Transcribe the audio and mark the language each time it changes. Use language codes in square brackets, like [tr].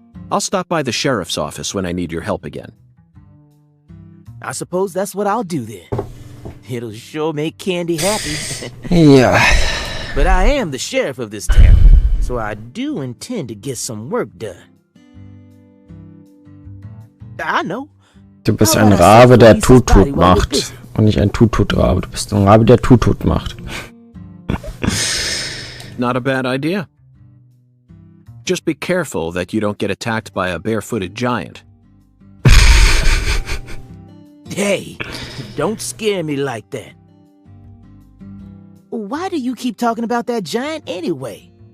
[en] I'll stop by the sheriff's office when I need your help again. I suppose that's what I'll do then. It'll sure make Candy happy. [de] Ja. [en] But I am the sheriff of this town, so I do intend to get some work done. I know. [de] Du bist ein Rabe, der Tut-Tut macht. Und nicht ein Tut-Tut-Rabe. Du bist ein Rabe, der Tut-Tut macht. [en] Not a bad idea. Just be careful that you don't get attacked by a barefooted giant. Hey, don't scare me like that. Why do you keep talking about that giant anyway?